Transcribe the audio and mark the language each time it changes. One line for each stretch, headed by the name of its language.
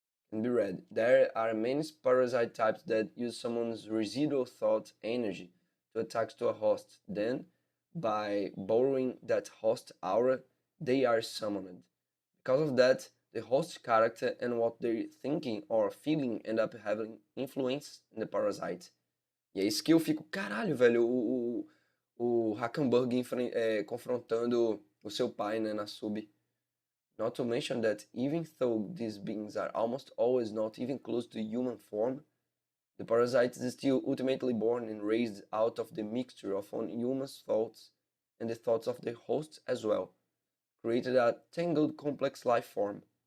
English: There are many parasite types that use someone's residual thought energy to attack to a host. Then, by borrowing that host aura, they are summoned. Because of that, the host character and what they're thinking or feeling end up having influence in the parasite.
Portuguese: E é isso que eu fico, caralho, velho, o Hackenberg confrontando o seu pai, né, na sub.
English: Not to mention that even though these beings are almost always not even close to human form, the parasite is still ultimately born and raised out of the mixture of one human's thoughts and the thoughts of the host as well, created a tangled complex life form.